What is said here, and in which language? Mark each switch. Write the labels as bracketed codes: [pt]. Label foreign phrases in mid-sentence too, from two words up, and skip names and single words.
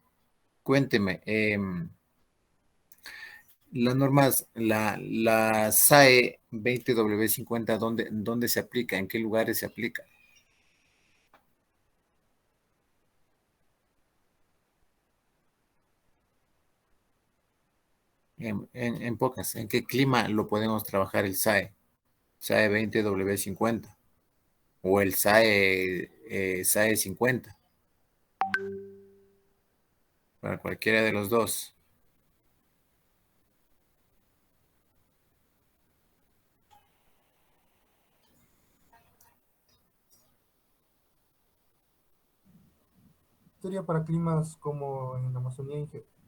[es] Cuénteme, las normas, la SAE 20W50, ¿dónde se aplica? ¿En qué lugares se aplica? En pocas, ¿en qué clima lo podemos trabajar el SAE? SAE 20W50 o el SAE 50. Para cualquiera de los dos. Sería para climas como en la Amazonía, Inge.